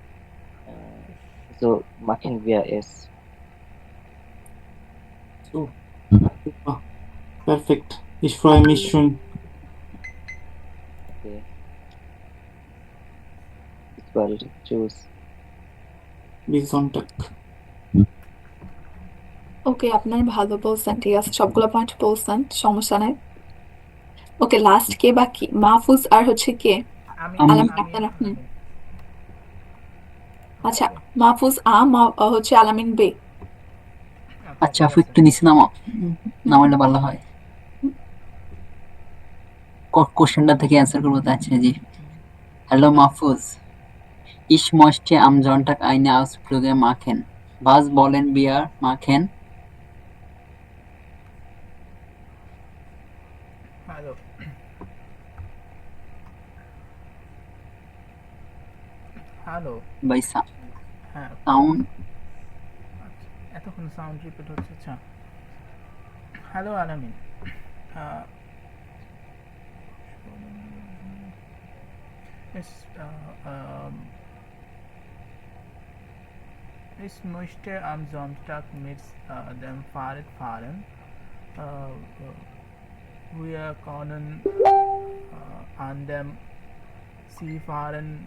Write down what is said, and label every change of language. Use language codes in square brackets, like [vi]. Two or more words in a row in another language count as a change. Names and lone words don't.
[de] So machen wir es. So, super. Perfekt. Ich freue mich schon. Okay. Bis bald. Tschüss. Bis Sonntag. [bn] ওকে, আপনার ভালো বলছেন, ঠিক আছে, সবগুলো পয়েন্ট বলছেন, সমস্যা নাই। ওকে, লাস্ট কে বাকি? মাহফুজ আর হচ্ছে কে? আমি আলামিন, আমি আপনারা। হুম, আমি আচ্ছা, মাহফুজ হচ্ছে আলামিন বে। আচ্ছা আপু একটু নিচে নামাইলে ভালো হয়। কোশ্চেনটা থেকে অ্যান্সার করবো তো। আচ্ছা জি, হ্যালো মাহফুজ, [de] ich möchte am Sonntag eine Ausflüge machen. Was wollen wir machen? [bn] হ্যালো হ্যালো By হ্যাঁ sound. আচ্ছা, এতক্ষণ সাউন্ড রিপিট হচ্ছে। আচ্ছা, হ্যালো আলামিন, আহ, [de] es, ich möchte am Sonntag mit dem Fahrrad fahren. Wir können an dem See fahren.